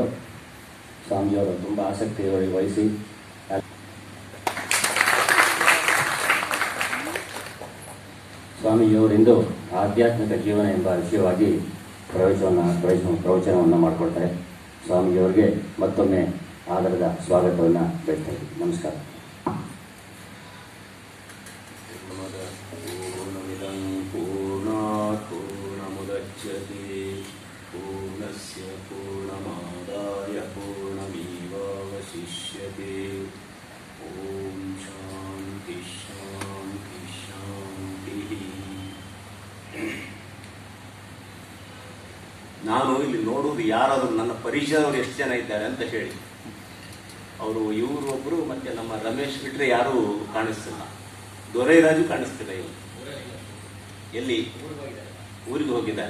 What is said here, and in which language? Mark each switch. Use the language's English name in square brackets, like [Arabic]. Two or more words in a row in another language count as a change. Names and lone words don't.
[Kannada] ಸ್ವಾಮಿಯವರು ತುಂಬ ಆಸಕ್ತಿ ವಹಿಸಿ ಸ್ವಾಮೀಜಿಯವರಿಂದು ಆಧ್ಯಾತ್ಮಿಕ ಜೀವನ ಎಂಬ ವಿಷಯವಾಗಿ ಪ್ರವಚನವನ್ನು ಮಾಡಿಕೊಡ್ತಾರೆ. ಸ್ವಾಮೀಜಿಯವರಿಗೆ ಮತ್ತೊಮ್ಮೆ ಆದರದ ಸ್ವಾಗತವನ್ನು ಬಯಸ್ತೇವೆ. ನಮಸ್ಕಾರ. [Sanskrit] पूर्णस्य पूर्णमादाय पूर्णमेवावशिष्यते. ॐ शान्ति शान्ति शान्तिः. [Kannada] ನಾನು ಇಲ್ಲಿ ನೋಡುವುದು ಯಾರಾದರೂ ನನ್ನ ಪರಿಚಯದವರು ಎಷ್ಟು ಜನ ಇದ್ದಾರೆ ಅಂತ ಹೇಳಿ. ಅವರು ಇವರೊಬ್ಬರು ಮತ್ತೆ ನಮ್ಮ ರಮೇಶ್ ಬಿಟ್ಟರೆ ಯಾರೂ ಕಾಣಿಸ್ತಿಲ್ಲ. ದೊರೈರಾಜು ಕಾಣಿಸ್ತಿಲ್ಲ. ಇವರು ಎಲ್ಲಿ ಊರಿಗೆ ಹೋಗಿದ್ದಾರೆ.